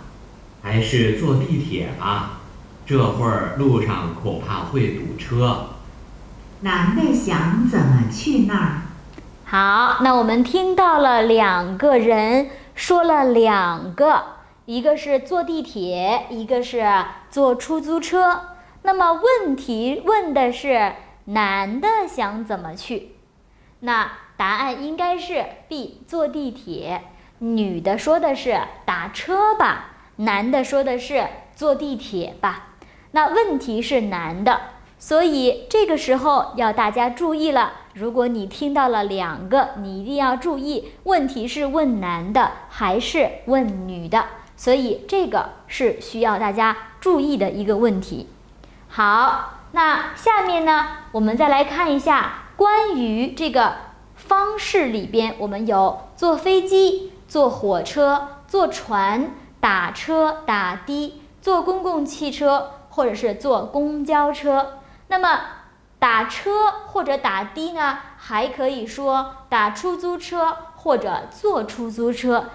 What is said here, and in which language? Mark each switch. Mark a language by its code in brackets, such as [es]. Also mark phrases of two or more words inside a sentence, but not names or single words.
[zh] 還是坐地鐵吧，這會兒路上恐怕會堵車。男的想怎麼去那兒？好，那我們聽到了2個人說了2個，一個是坐地鐵，一個是坐出租車。那麼問題問的是男的想怎麼去？那答案應該是 B， 坐地鐵。女的說的是打車吧，男的說的是坐地鐵吧。那問題是男的，所以這個時候要大家注意了，如果你聽到了2個，你一定要注意問題是問男的還是問女的，所以這個是需要大家注意的一個問題。好，那下面呢，我們再來看一下關於這個方式裡邊，我們有坐飛機、坐火車、坐船、打車、打的、坐公共汽車或者是坐公交車。那麼打车或者打的呢，還可以說打出租車或者坐出租車。